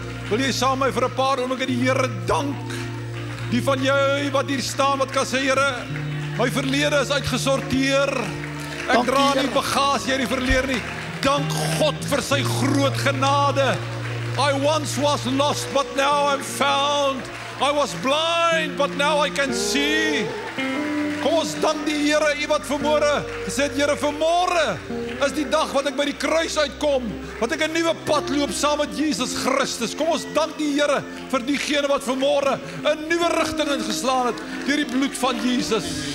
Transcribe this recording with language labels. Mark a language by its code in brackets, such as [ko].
[af] Wil jy saam met my vir 'n paar oomblikke die Here dank? Die van jou wat hier staan wat kan sê, Here, my verlede is uitgesorteer. Ek dra nie bagasie uit die verlede nie. Dank God vir sy groot genade. [en] I once was lost but now I'm found. I was blind but now I can see. [af] Kom ons dank die Here. U wat vanmôre gesê het, Here, vanmôre is die dag wat ek by die kruis uitkom, wat ek 'n nuwe pad loop saam met Jesus Christus. Kom ons dank die Here vir diegene wat vanmôre 'n nuwe rigting ingeslaan het deur die bloed van Jesus.